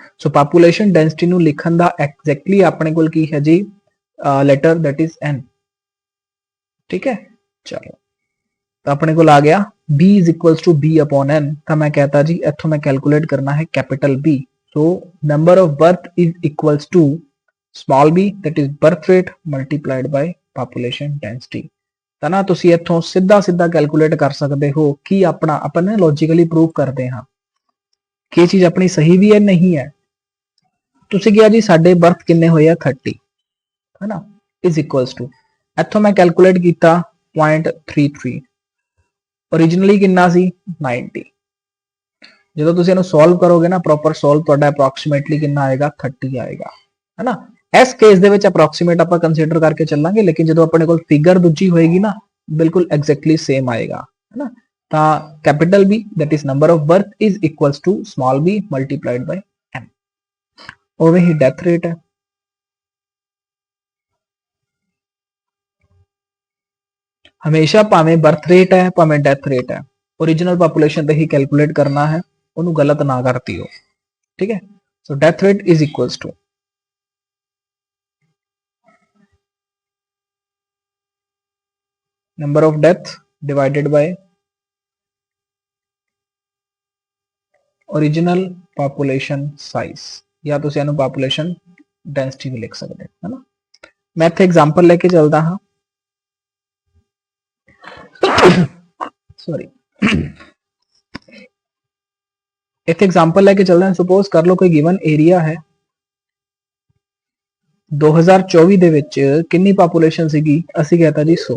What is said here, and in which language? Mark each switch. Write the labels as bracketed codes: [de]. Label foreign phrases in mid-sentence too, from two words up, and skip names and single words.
[pa] ਸੋ [en] population density [pa] ਨੂੰ ਲਿਖਣ ਦਾ ਐਗਜ਼ੈਕਟਲੀ ਆਪਣੇ ਕੋਲ ਕੀ ਹੈ ਜੀ, [en] letter that is [pa] n। ਠੀਕ ਹੈ, ਚਲੋ ਤਾਂ ਆਪਣੇ ਕੋਲ ਆ ਗਿਆ B = B ਅਪਨ n। ਤਾਂ ਮੈਂ ਕਹਤਾ ਜੀ ਇੱਥੋਂ ਮੈਂ ਕੈਲਕੂਲੇਟ ਕਰਨਾ ਹੈ ਕੈਪੀਟਲ B। [en] so number of birth is equals to small b that is birth rate multiplied by population density। [pa] ਤਾਂ ਨਾ ਤੁਸੀਂ ਇੱਥੋਂ ਸਿੱਧਾ ਕੈਲਕੂਲੇਟ ਕਰ ਸਕਦੇ ਹੋ ਕਿ ਆਪਾਂ ਨੇ ਲੌਜੀਕਲੀ ਪ੍ਰੂਵ ਕਰਦੇ ਹਾਂ ਕਿ ਇਹ ਚੀਜ਼ ਆਪਣੀ ਸਹੀ ਵੀ ਹੈ ਨਹੀਂ ਹੈ। ਤੁਸੀਂ ਕਿਹਾ ਜੀ ਸਾਡੇ ਬਰਥ ਕਿੰਨੇ ਹੋਏ ਆ 30, ਹੈ ਨਾ, [en] is equals to [pa] ਇੱਥੋਂ ਮੈਂ ਕੈਲਕੂਲੇਟ ਕੀਤਾ 0.33, [hi] ओरिजिनली कितना सी 90। [pa] ਜਦੋਂ ਤੁਸੀਂ ਇਹਨੂੰ ਸੋਲਵ ਕਰੋਗੇ ਨਾ ਪ੍ਰੋਪਰ ਸੋਲਵ, ਤੁਹਾਡਾ ਅਪਰੋਕਸੀਮੇਟਲੀ ਕਿੰਨਾ ਆਏਗਾ 30 ਆਏਗਾ, ਹੈ ਨਾ। ਇਸ ਕੇਸ ਦੇ ਵਿੱਚ ਅਪਰੋਕਸੀਮੇਟ ਆਪਾਂ ਕੰਸੀਡਰ ਕਰਕੇ ਚੱਲਾਂਗੇ, ਲੇਕਿਨ ਜਦੋਂ ਆਪਣੇ ਕੋਲ ਫਿਗਰ ਦੂਜੀ ਹੋਏਗੀ ਨਾ ਬਿਲਕੁਲ ਐਗਜ਼ੈਕਟਲੀ ਸੇਮ ਆਏਗਾ, ਹੈ ਨਾ। [en] ਤਾਂ capital B that is number of birth is equals to small b multiplied by n। [pa] ਉਵੇਂ ਹੀ ਡੈਥ ਰੇਟ ਹੈ, ਹਮੇਸ਼ਾ ਭਾਵੇਂ ਬਰਥ ਰੇਟ ਹੈ ਭਾਵੇਂ ਡੈਥ ਰੇਟ ਹੈ, [en] original population [pa] ਤੇ ਹੀ ਕੈਲਕੂਲੇਟ ਕਰਨਾ ਹੈ, ਉਹਨੂੰ ਗਲਤ ਨਾ ਕਰਤੀ ਹੋ। ਠੀਕ ਹੈ, [en] so death rate is equals to number of death divided by original population size, [pa] या ਤੁਸੀਂ ਇਹਨੂੰ [en] population density [pa] ਵੀ ਲਿਖ ਸਕਦੇ ਹੋ, ਹੈ ਨਾ। ਮੈਂ ਇੱਥੇ ਐਗਜ਼ਾਮਪਲ ਲੈ ਕੇ ਚੱਲਦਾ ਹਾਂ, ਸੌਰੀ ਇੱਥੇ ਐਗਜ਼ਾਮਪਲ ਲੈ ਕੇ ਚੱਲਦੇ ਹਾਂ। ਸਪੋਜ਼ ਕਰ ਲਓ ਕੋਈ ਗਿਵਨ ਏਰੀਆ ਹੈ, 2024 ਦੇ ਵਿੱਚ ਕਿੰਨੀ ਪਾਪੂਲੇਸ਼ਨ ਸੀਗੀ, ਅਸੀਂ ਕਹਤਾ ਜੀ 100।